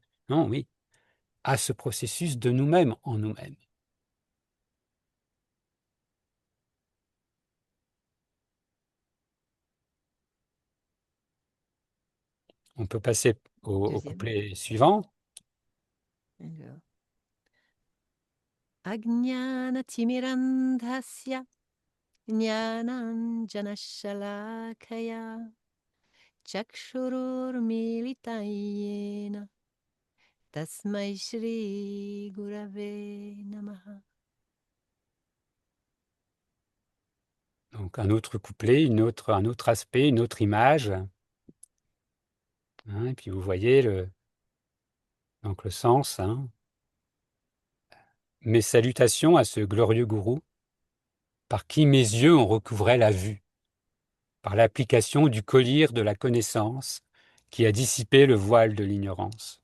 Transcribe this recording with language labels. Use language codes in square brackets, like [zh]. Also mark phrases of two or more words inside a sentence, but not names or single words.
[fr] Non, oui, à ce processus de nous-mêmes en nous-mêmes. On peut passer au Deuxième. couplet suivant. Alors, [sa] Ajnana-timirandhasya jnananjana-shalakaya chakshururmilitayena tasmai shri gurave namaha. [fr] Donc un autre couplet, un autre aspect, une autre image. Hein, et puis vous voyez donc le sens. Hein. Mes salutations à ce glorieux gourou, par qui mes yeux ont recouvré la vue, par l'application du collier de la connaissance qui a dissipé le voile de l'ignorance.